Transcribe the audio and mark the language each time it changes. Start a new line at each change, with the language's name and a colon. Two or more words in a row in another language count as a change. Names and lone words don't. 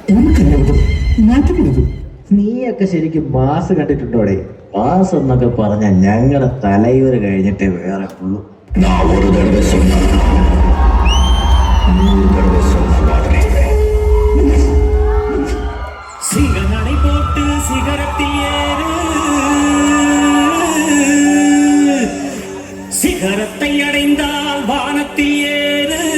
Malayalam: നീയൊക്കെ ശരിക്കും മാസ് കണ്ടിട്ടുണ്ടോടെ? മാസ് എന്നൊക്കെ പറഞ്ഞ ഞങ്ങളുടെ തലയൂര് കഴിഞ്ഞിട്ടേ വേറെ ഉള്ളൂ.
Tamil: சிகநடை போட்டு சிகரத்தில் ஏறு, சிகரத்தை அடைந்தால் வானத்தில் ஏறு.